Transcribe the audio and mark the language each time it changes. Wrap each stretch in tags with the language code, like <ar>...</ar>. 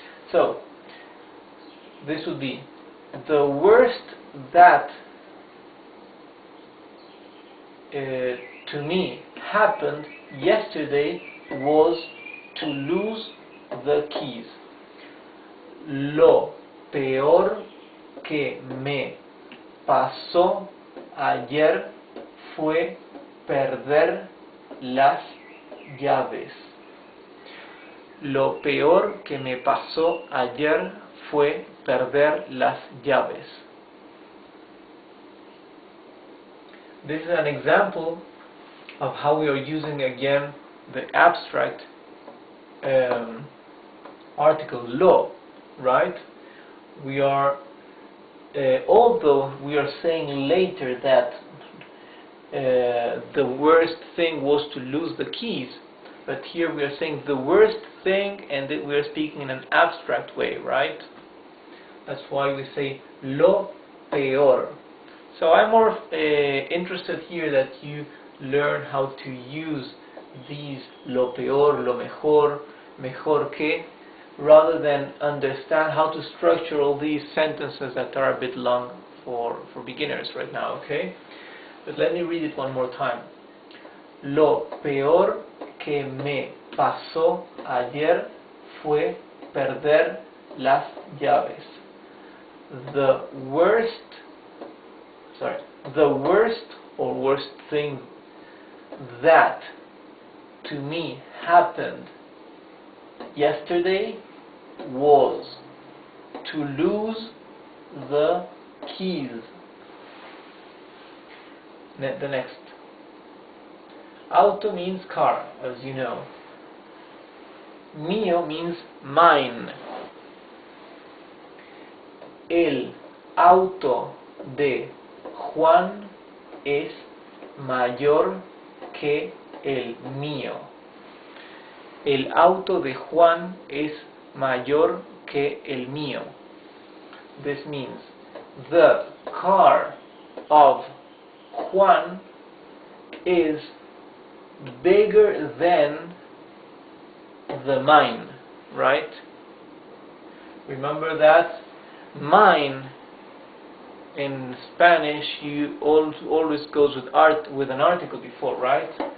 <en>So this would be the worst that to me happened yesterday was to lose the keys.</en> <es>Lo peor que me pasó ayer fue perder las llaves. Lo peor que me pasó ayer fue perder las llaves.</es> <en>This is an example of how we are using again the abstract article lo, right? We are, although we are saying later that the worst thing was to lose the keys, but here we are saying the worst thing, and we are speaking in an abstract way, right? That's why we say</en> <es>lo peor.</es> <en>So I'm more interested here that you learn how to use these</en> <es>lo peor, lo mejor, mejor que,</es> <en>rather than understand how to structure all these sentences that are a bit long for beginners right now, okay? But let me read it one more time.</en> <es>Lo peor que me pasó ayer fue perder las llaves.</es> <en>The worst or worst thing that to me happened yesterday was to lose the keys. The next. Auto means car, as you know. Mío means mine.</en> <es>El auto de Juan es mayor que el mío. El auto de Juan es mayor que el mío.</es> <en>This means the car of Juan is bigger than the mine, right? Remember that mine in Spanish always goes with an article before, right?</en>